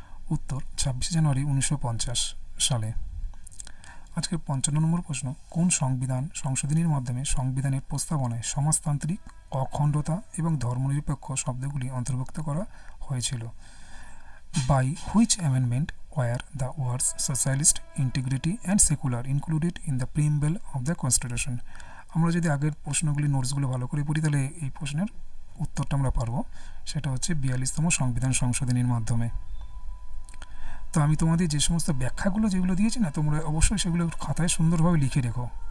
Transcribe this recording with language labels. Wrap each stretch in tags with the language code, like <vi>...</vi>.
<bn>উত্তর 26 জানুয়ারি 1950 সালে। আজকের 55 নম্বর প্রশ্ন, কোন সংবিধান সংশোধনীর মাধ্যমে সংবিধানের প্রস্তাবনায় সমাজতান্ত্রিক, অখণ্ডতা এবং ধর্মনিরপেক্ষ শব্দগুলি অন্তর্ভুক্ত করা হয়েছিল?</bn> <en>By which amendment were the words socialist, integrity and secular included in the preamble of the constitution?</en> <bn>আমরা যদি আগের প্রশ্নগুলি নোটসগুলো ভালো করে পড়ি তাহলে এই প্রশ্নের উত্তরটা আমরা পারবো। সেটা হচ্ছে 42তম সংবিধান সংশোধনীর মাধ্যমে। তো আমি তোমাদের যে সমস্ত ব্যাখ্যাগুলো যেগুলো দিয়েছি না, তোমরা অবশ্যই সেগুলো খাতায় সুন্দরভাবে লিখে রেখো।</bn>